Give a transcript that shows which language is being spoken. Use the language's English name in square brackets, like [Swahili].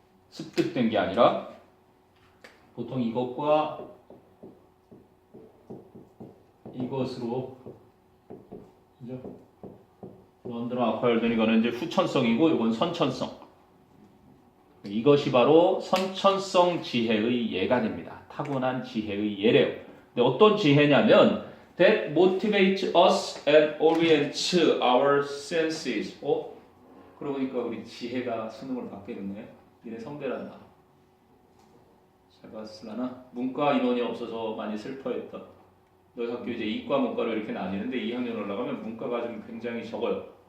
[Korean] 습득된 게 아니라 보통 이것과 이것으로 그죠? 런드너 아쿠아일든 이거는 이제 후천성이고 이건 선천성. 이것이 바로 선천성 지혜의 예가 됩니다. 타고난 지혜의 예래요. 근데 어떤 지혜냐면 [English] that motivates us and orients our senses. [Korean] 그러고 보니까 우리 지혜가 수능을 받게 됐네. 니네 선배란다. 잘 봤을라나? 문과 인원이 없어서 많이 슬퍼했다. 너희 학교 이제 이과 문과로 이렇게 나뉘는데 2학년 올라가면 문과가 좀 굉장히 적어요.